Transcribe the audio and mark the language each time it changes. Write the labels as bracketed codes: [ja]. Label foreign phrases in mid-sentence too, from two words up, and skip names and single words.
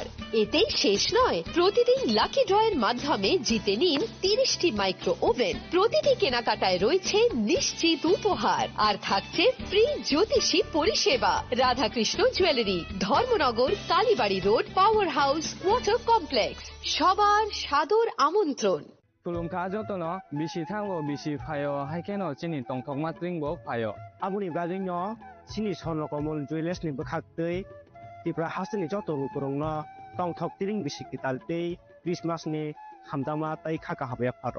[bn] এতেই শেষ নয়, প্রতিদিন [en] lucky draw's [bn] মাধ্যমে জিতে নিন 30টি [en] micro oven. [bn] প্রতিটি কেনাকাটায় রয়েছে নিশ্চিত উপহার, আর থাকছে ফ্রি জ্যোতিষী পরিষেবা। রাধাকৃষ্ণ জুয়েলারি, ধর্মনগর, কালীবাড়ি রোড, পাওয়ার হাউস, ওয়াটার কমপ্লেক্স। সবার সাদর আমন্ত্রণ। [trp] Tulungka jotono bisi thango bisi phayo haikeno chini tongthokma tringbo phayo. Abuni bradingno chini sonlokomol jewelers ni bkhaktei Tripura hasini joto rukurongno tongthok tiring bisi kitaltei Christmas ni hamdama tai khaka habya pharo.